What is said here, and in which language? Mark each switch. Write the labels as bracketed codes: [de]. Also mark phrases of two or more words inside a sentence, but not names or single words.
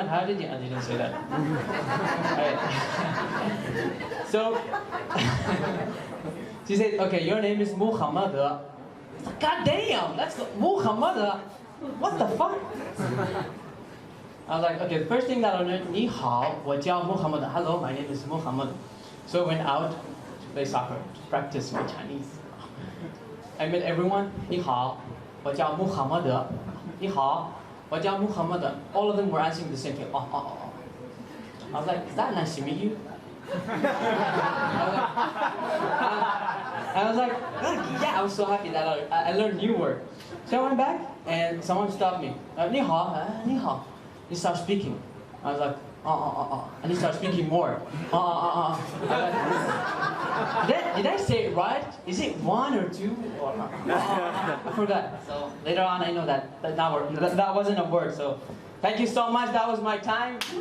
[en] How did you? I didn't say that. Right. So she said, "Okay, your name is Muhammad." God damn, that's Muhammad. What the fuck? I was like, okay, the first thing that I learned, [zh] 你好，我叫 Muhammad. [en] Hello, my name is Muhammad. So I went out to play soccer, to practice my Chinese. I met everyone, [zh] 你好，我叫 Muhammad. 你好，我叫 Muhammad. [en] All of them were answering the same thing. Oh, oh, oh. I was like, is that nice to meet you? I was like, yeah, I was so happy that I learned new word. So I went back and someone stopped me. [zh] 你好，你好. [en] He started speaking. I was like, and he started speaking more. I was like, did I say it right? Is it one or two? Or, I forgot. So later on, I know that that wasn't a word. So thank you so much. That was my time.